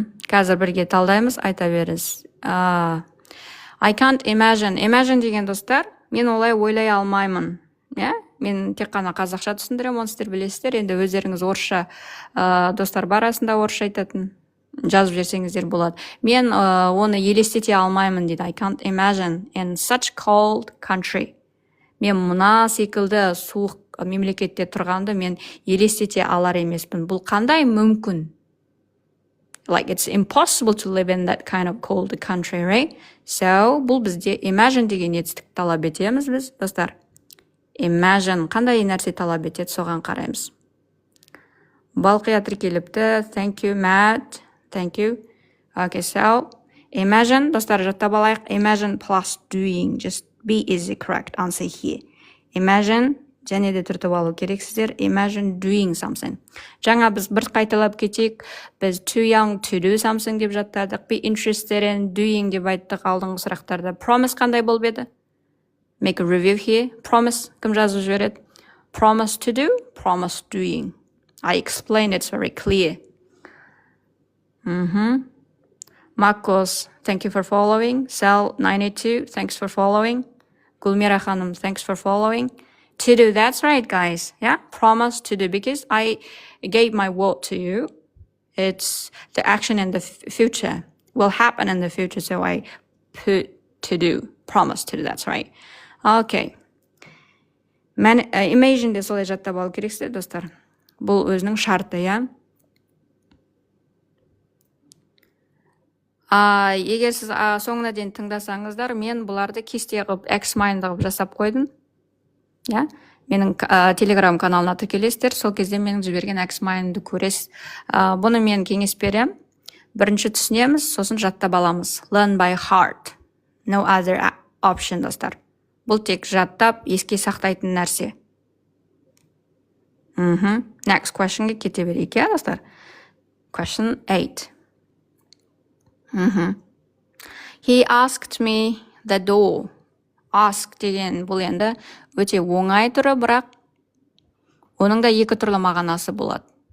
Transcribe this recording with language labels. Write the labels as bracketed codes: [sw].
[kk] Қазір бірге талдаймыз, айта беріңіз. [en] I can't imagine. [kk] Imagine деген, достар, мен олай ойлай алмаймын. Мен тек қана қазақша түсіндірем, оны сіздер білесіздер. Енді өздеріңіз орысша, достар бар арасында орысша айтатын. Жазып жерсеңіздер болады. Мен оны елестете алмаймын дейді. [en] I can't imagine in such cold country. [kk] Мен мұна секілді суық мемлекетте тұрғанды мен елестете алар емеспін. Бұл қандай мүмкін? [en] Like, it's impossible to live in that kind of cold country, right? [kk] So, бұл бізде imagine деген етістік талап етеміз біз, достар. Imagine қандай нәрсе талап етеді, соған қараймыз. [en] Балқия [kk] тіркеліпті. [en] Thank you, Matt. Thank you. Okay, so, [kk] imagine, достар, жаттап алайық. [en] Imagine plus doing. Just B is the correct answer here. [kk] Imagine, және де түртіп алу керексіздер. [en] Imagine doing something. [kk] Жаңа біз бір қайталап кетейік. Біз [en] too young to do something [kk] деп жаттадық. [en] Be interested in doing [kk] деп айттық алдыңғы сұрақтарда. Promise қандай болып еді? [en] Make a review here. [kk] Promise, кім жазып жібереді? [en] Promise to do, promise doing. I explained it's very clear. Marcos, thank you for following. Sal 92, thanks for following. Gulmira Khanum, thanks for following. To do, that's right, guys. Yeah, promise to do, because I gave my word to you. It's the action in the future, will happen in the future, so I put to do, promise to do, that's right. Okay. [kk] Imagine де солай жаттап алу керексіздер, достар. Бұл өзінің шарты, иә? Егер сіз соңына дейін тыңдасаңыздар, мен бұларды кесте қылып, X-Mind қылып жасап қойдым. Менің телеграм каналына тіркелесіздер, сол кезде менің жіберген X-Mind'ды көресіз. Бұны мен кеңес берем. Бірінші түсінеміз, сосын жаттап аламыз. [en] Learn by heart. No other option, достар. [kk] Бұл тек жаттап, еске сақтайтын нәрсе. [en] Next question'ге [kk] кете берейік, иә, достар? [en] Question 8. He asked me the door. [kk] Ask деген бұл енді өте оңай түрі, бірақ оның да 2 түрлі мағынасы болады.